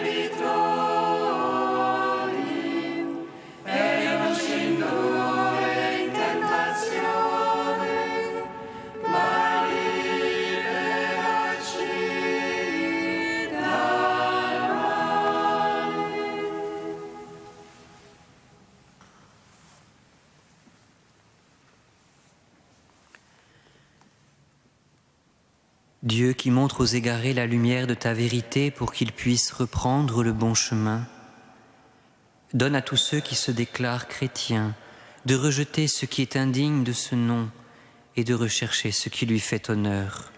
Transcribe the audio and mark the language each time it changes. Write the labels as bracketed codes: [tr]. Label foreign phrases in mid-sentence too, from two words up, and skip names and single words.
[it] debitori, e non ci indurre in tentazione, ma liberaci dal male. [fr] Dieu qui montre aux égarés la lumière de ta vérité pour qu'ils puissent reprendre le bon chemin, donne à tous ceux qui se déclarent chrétiens de rejeter ce qui est indigne de ce nom et de rechercher ce qui lui fait honneur.